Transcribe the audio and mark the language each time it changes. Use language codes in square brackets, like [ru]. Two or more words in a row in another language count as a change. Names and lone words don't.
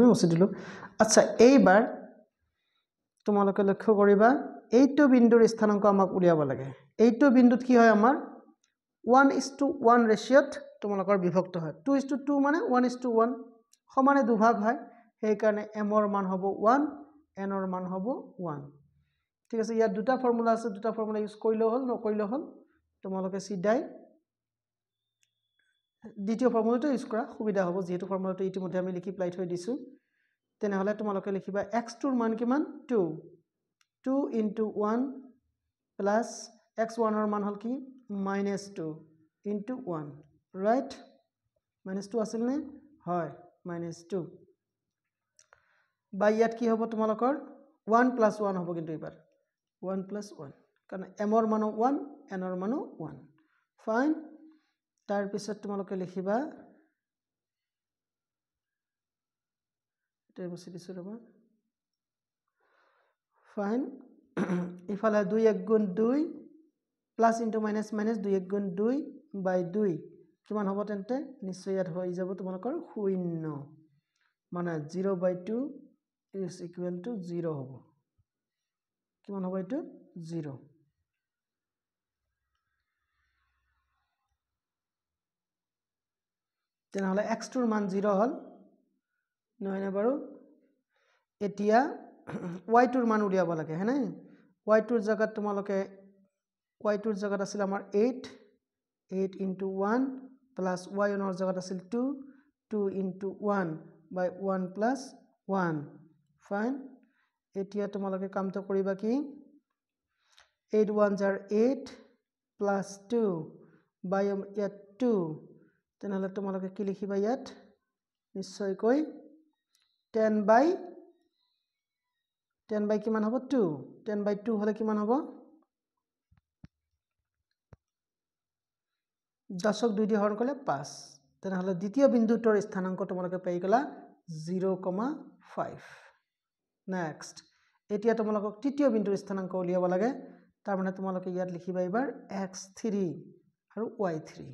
[as] মচি দিলো আচ্ছা এইবাৰ তোমালোকে লক্ষ্য কৰিবা এইটো বিন্দুৰ স্থানাংক আমাক উলিয়াব লাগে এইটো বিন্দুত কি হয় আমাৰ 1:1 ৰেশিওত তোমালোকৰ বিভক্ত হয় 2:2 মানে 1:1 সমানে দুভাগ হয় সেই কাৰণে m ৰ মান হ'ব 1 n ৰ মান হ'ব 1 ঠিক আছে ইয়াত দুটা ফৰ্মুলা আছে দুটা ফৰ্মুলা ইউজ কৰিলে হল নকৰিলে হল তোমালোকে সিধাই দ্বিতীয় ফৰ্মুলাটো ইউজ কৰা সুবিধা হ'ব যেহেতু ফৰ্মুলাটো ইতিমধ্যে আমি লিখি প্লাই থৈ দিছো তেনেহলে তোমালোকে লিখিবা x ৰ মান কিমান 2 [en] 2 into 1 plus x1 [as] ৰ মান হল কি -2 into 1 right -2 আছিল নে হয় -2 বাই ইয়াত কি হ'ব তোমালোকৰ 1 + 1 হ'ব কিন্তু এবাৰ 1 + 1 কাৰণ m ৰ মান 1 n ৰ মান 1 ফাইন তাৰ পিছত তোমালোকে লিখিবা এটা বসি দিছো ৰবা ফাইন ইফালে 2 1 গুণ 2 [en] plus into minus minus [as] 2 1 গুণ 2 বাই 2 কিমান হ'ব তেন্তে নিশ্চয় ইয়াত হৈ যাব তোমালোকৰ 0 মানে [en] 0/2 is equal to 0 [as] হ'ব কিমান হ'ব এটো 0 তেনেহলে x ৰ মান 0 হল নহয় না বাৰু এতিয়া y ৰ মান উলিয়াব লাগে হয়নে y ৰ জায়গাত তোমালোকে y ৰ জায়গাত আছিল আমাৰ 8 [en] 8 into 1 plus y [as] ৰ জায়গাত আছিল 2 [en] 2 into 1 by 1 plus 1 [as] ফাইন এতিয়া তোমালোকে কামটো কৰিবা কি [en] 8 1s are 8 plus 2 by [as] ইয়াত 2 তেনেহলে তোমালোকে কি লিখিবা ইয়াত নিশ্চয়কৈ 10 by কিমান হ'ব 2 10/2 হলে কিমান হ'ব 10ক 2 দিয়ে হৰণ কৰিলে 5 তেনেহলে দ্বিতীয় বিন্দুটোৰ স্থানাংক তোমালোকে পাই গলা 0,5 নেক্সট এতিয়া তোমালোকক তৃতীয় বিন্দুৰ স্থানাংক উলিয়াব লাগে তাৰ মানে তোমালোকে ইয়াত লিখিবা এবাৰ x3 আৰু y3